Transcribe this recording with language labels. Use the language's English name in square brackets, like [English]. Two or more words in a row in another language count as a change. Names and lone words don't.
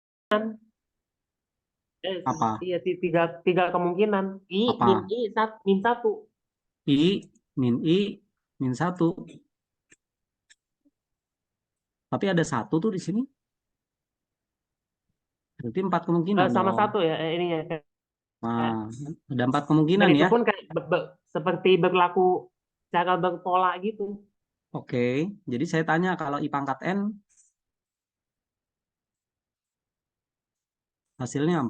[Indonesian] Apa? Iya, tiga kemungkinan. Apa? Min satu. I min I min 1. Tapi ada 1 tuh di sini. Berarti 4 kemungkinan Sama dong. satu ya ini ya. Nah, ada 4 Dan kemungkinan itu ya. pun kayak seperti berlaku cara berpola gitu. Oke, jadi saya tanya kalau I pangkat N hasilnya apa?